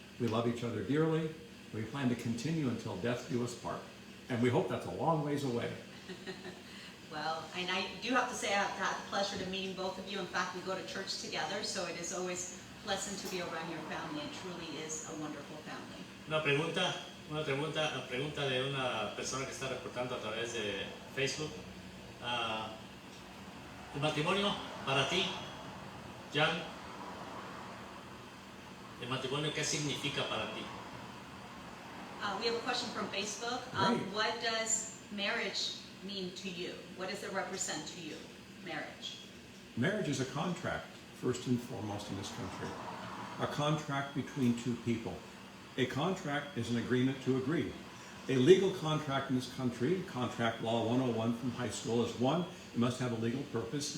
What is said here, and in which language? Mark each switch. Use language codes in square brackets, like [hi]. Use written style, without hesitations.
[en] We love each other dearly. We plan to continue until death do us part. And we hope that's a long ways away. Well, and I do have to say I've had the pleasure to meeting both of you. In fact, we go to church together, so it is always pleasant to be around your family. It truly is a wonderful family. [es] Una pregunta de una persona que está reportando a través de Facebook. El matrimonio para ti, Jan, el matrimonio, ¿qué significa para ti? [en] We have a question from Facebook. Great. What does marriage mean to you? What does it represent to you, marriage? Marriage is a contract, first and foremost in this country. A contract between 2 people. A contract is an agreement to agree. A legal contract in this country, Contract Law 101 from high school, is 1, it must have a legal purpose.